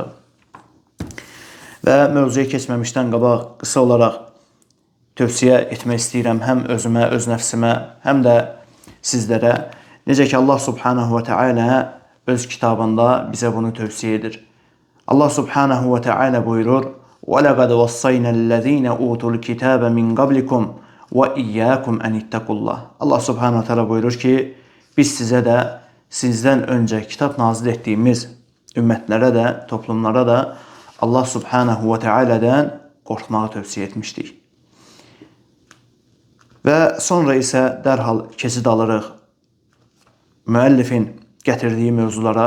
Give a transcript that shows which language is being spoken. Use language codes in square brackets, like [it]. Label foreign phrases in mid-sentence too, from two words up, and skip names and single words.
[az] Və mövzuya keçməmişdən qabaq qısa olaraq tövsiyə etmək istəyirəm həm özümə, öz nəfsimə, həm də sizlərə. Necə ki Allah [ar] سبحانه وتعالى [az] öz kitabında bizə bunu tövsiyə edir. Allah [ar] سبحانه وتعالى [az] buyurur: [ar] وَلَقَدْ وَصَّيْنَا الَّذ۪ينَ اُوتُوا الْكِتَابَ مِنْ قَبْلِكُمْ وَاِيَّاكُمْ اَنِ اتَّقُوا اللّٰهِ. [az] Allah [ar] سبحانه تعالى [az] buyurur ki, biz sizə də sizdən öncə kitab nazil etdiyimiz ümmətlərə də, toplumlara da Allah [ar] سبحانه وتعالى'dan [az] qorxmağı tövsiyə etmişdik. Və sonra isə dərhal keçid alırıq müəllifin gətirdiyi mövzulara.